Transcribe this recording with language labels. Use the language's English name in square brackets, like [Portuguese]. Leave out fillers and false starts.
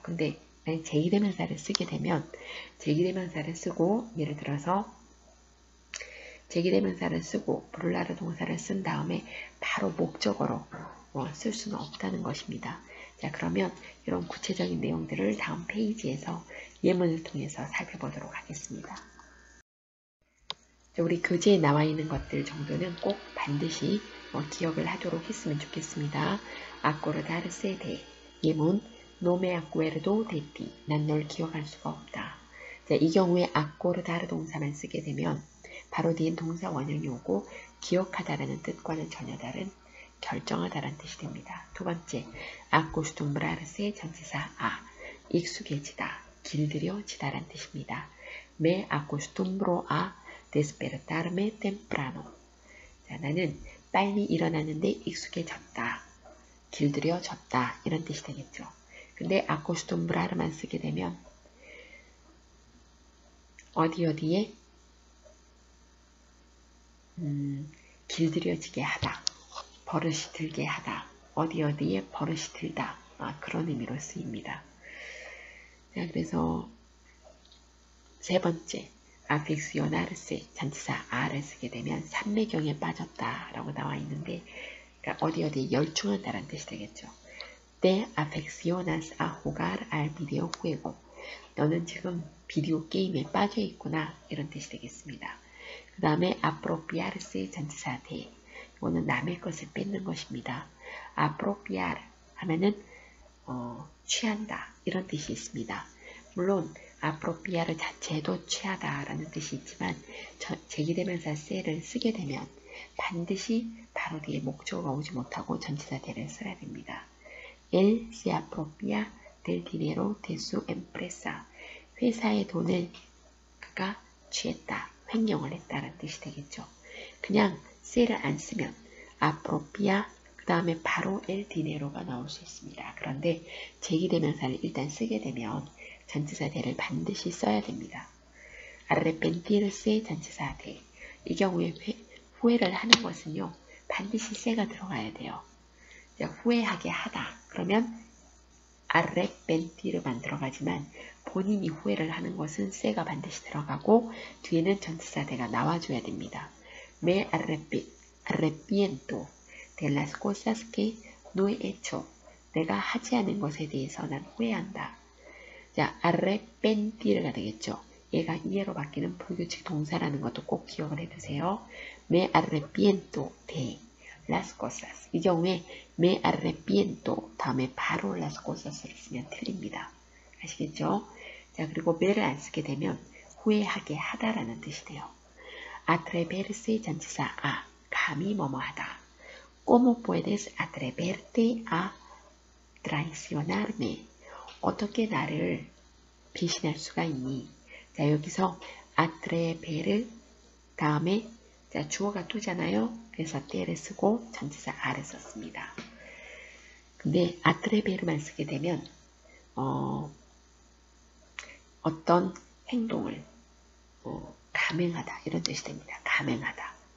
[Korean] 근데 제기대명사를 쓰게 되면 제기대명사를 쓰고 예를 들어서 제기대명사를 쓰고 부를라르 동사를 쓴 다음에 바로 목적어로 쓸 수는 없다는 것입니다. 자, 그러면 이런 구체적인 내용들을 다음 페이지에서 예문을 통해서 살펴보도록 하겠습니다. 자, 우리 교재에 나와 있는 것들 정도는 꼭 반드시 기억을 하도록 했으면 좋겠습니다. [Spanish] acordar se de [Korean] 예문 [Spanish] no me acuerdo de ti [Korean] 난 널 기억할 수가 없다. 자, 이 경우에 acordar 동사만 쓰게 되면 바로 뒤엔 동사 원형이 오고 기억하다라는 뜻과는 전혀 다른 결정하다라는 뜻이 됩니다. 두 번째, acostumbrarse 전치사 익숙해지다, 길들여지다라는 뜻입니다. [Spanish] Me acostumbro a despertarme temprano. [Korean] 자, 나는 빨리 일어나는데 익숙해졌다, 길들여졌다 이런 뜻이 되겠죠. 근데 acostumbrar만 쓰게 되면 어디에 길들여지게 하다, 버릇이 들게 하다, 어디에 버릇이 들다 그런 의미로 쓰입니다. 자, 그래서 세 번째, aficionarse 전치사 a를 쓰게 되면 삼매경에 빠졌다라고 나와 있는데, 그러니까 어디에 열중한다라는 뜻이 되겠죠. [Spanish] Te aficionas a jugar al videojuego. [Korean] 너는 지금 비디오 게임에 빠져 있구나, 이런 뜻이 되겠습니다. 그 다음에 apropiarse 전치사 de. 이거는 남의 것을 뺏는 것입니다. apropiar 하면은 취한다, 이런 뜻이 있습니다. 물론 apropiar 자체도 취하다라는 뜻이 있지만 제기대명사 se를 쓰게 되면 반드시 바로 뒤에 목적어가 오지 못하고 전치사 de를 써야 됩니다. [Spanish] Él se apropia del dinero de su empresa. [Korean] 회사의 돈을 그가 취했다, 횡령을 했다라는 뜻이 되겠죠. 그냥 se를 안 쓰면 apropia 그 다음에 바로 [Spanish] el dinero [Korean] 가 나올 수 있습니다. 그런데 제기대명사를 일단 쓰게 되면 전치사 de를 반드시 써야 됩니다. arrepentirse 전치사 de. 이 경우에 후회를 하는 것은요, 반드시 se가 들어가야 돼요. 후회하게 하다. 그러면 arrepentir만 들어가지만 본인이 후회를 하는 것은 se가 반드시 들어가고 뒤에는 전치사 de가 나와줘야 됩니다. [Spanish] Me arrepiento de las cosas que no he hecho. [Korean] 내가 하지 않은 것에 대해서 난 후회한다. 자, arrepentir가 되겠죠. 얘가 이해로 바뀌는 불규칙 동사라는 것도 꼭 기억을 해두세요. [Spanish] Me arrepiento de las cosas. [Korean] 이 경우에 [Spanish] me arrepiento [Korean] 다음에 바로 [Spanish] las cosas [Korean] 를 쓰면 틀립니다. 아시겠죠? 자, 그리고 me를 안 쓰게 되면 후회하게 하다라는 뜻이 돼요. atreverse 전치사 a. 감히 뭐뭐 하다. [Spanish] ¿Cómo puedes atreverte a traicionarme? [Korean] 어떻게 나를 배신할 수가 있니? 자, 여기서 atrever 다음에 자, 주어가 to잖아요. 그래서 te를 쓰고 전치사 a를 썼습니다. 근데 atrever만 쓰게 되면 어떤 행동을 감행하다, 이런 뜻이 됩니다. 감행하다.